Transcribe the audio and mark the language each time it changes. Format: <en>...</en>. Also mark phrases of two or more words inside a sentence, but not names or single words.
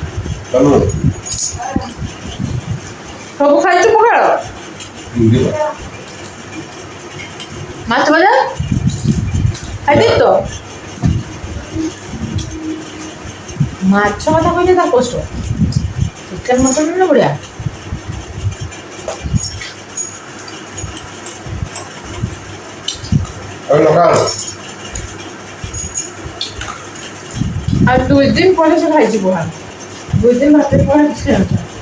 <or>ସବୁ ଖାଇଛୁ ପଖାଳ ମାଛ ଭଜା ଖାଇଦେଇ ତ ମାଛ କଥା କହିଲେ ତା କଷ୍ଟ ଚିକେନ୍ ମଟନ୍ ନା ବଢ଼ିଆ।</or> <bn>আর 2 দিন পরে সে খাইছি পোহা 2 দিন ভাতের পরে খেয়েছে</bn>